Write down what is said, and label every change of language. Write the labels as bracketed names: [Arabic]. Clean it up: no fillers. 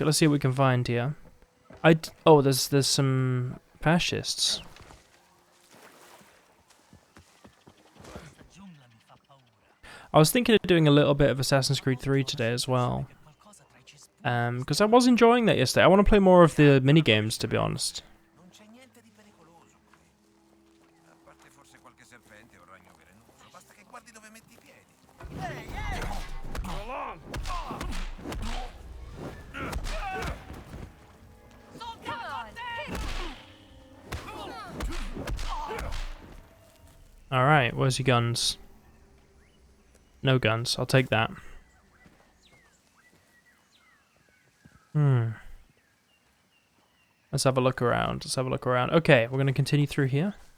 [English] Let's see what we can find here. Oh, there's some fascists. I was thinking of doing a little bit of Assassin's Creed 3 today as well. Because I was enjoying that yesterday. I want to play more of the minigames, to be honest. [Italian] Non c'è niente di pericoloso qui. A parte forse qualche serpente o ragno velenoso. Basta che guardi dove metti i piedi. Ehi, ehi! [English] Come on! Alright, where's your guns? No guns, I'll take that. Let's have a look around. Let's have a look around. Okay, we're going to continue through here.